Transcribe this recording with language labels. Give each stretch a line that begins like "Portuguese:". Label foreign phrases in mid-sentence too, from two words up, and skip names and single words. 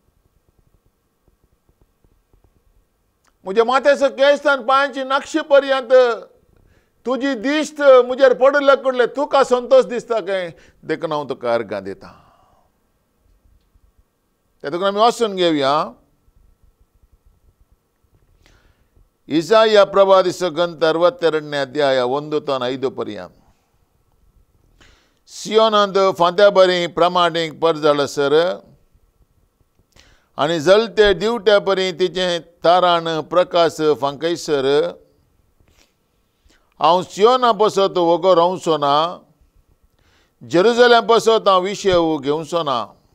Konkani: म्हज्या माथ्याचो केसांत पांयांची नाक्षी पर्यंत तुजी दिश्ट म्हजेर पडले कडले तुका संतोश दिसता काय. देखून हांव तुका अर्गां दिता. त्या देखून आमी वचून घेवया इसाया प्रवादिसो ग्रंथ
Kannada: 62ನೇ ಅಧ್ಯಾಯ
Konkani: 1 to 5 पर्यंत. सियोनांत फांत्या बरी प्रमाणीक परजळसर आनी जळते दिवट्या परी तिचे तारान प्रकाश फांकयसर हांव सियोना पसत वगो रावचो ना, जेरुसलेम पसत हांव विशय घेवचो ना.